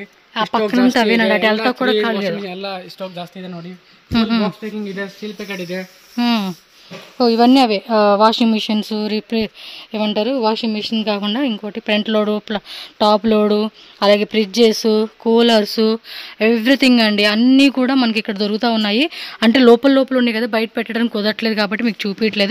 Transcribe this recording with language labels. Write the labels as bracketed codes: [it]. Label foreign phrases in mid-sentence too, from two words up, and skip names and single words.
[te] ఆ పక్కన ఉంటే అవేనండి, అటు వెళ్తా కూడా ఖాళీ [kn] ಎಲ್ಲ ಸ್ಟಾಕ್ ಜಾಸ್ತಿ ಇದೆ ನೋಡಿ. [en] box packing [kn] ಇದೆ, [en] steel packet [kn] ಇದೆ. [te] ఓ ఇవన్నీ అవే [en] washing machines [te] ఏమంటారు, [en] washing machine [te] కాకుండా ఇంకోటి [en] front load, top load, [te] అలాగే [en] fridges, coolers, everything [te] అండి అన్నీ కూడా మనకి ఇక్కడ దొరుకుతూ ఉన్నాయి. అంటే లోపల ఉన్నాయి కదా, బయట పెట్టడానికి కుదరట్లేదు కాబట్టి మీకు చూపించట్లేదు.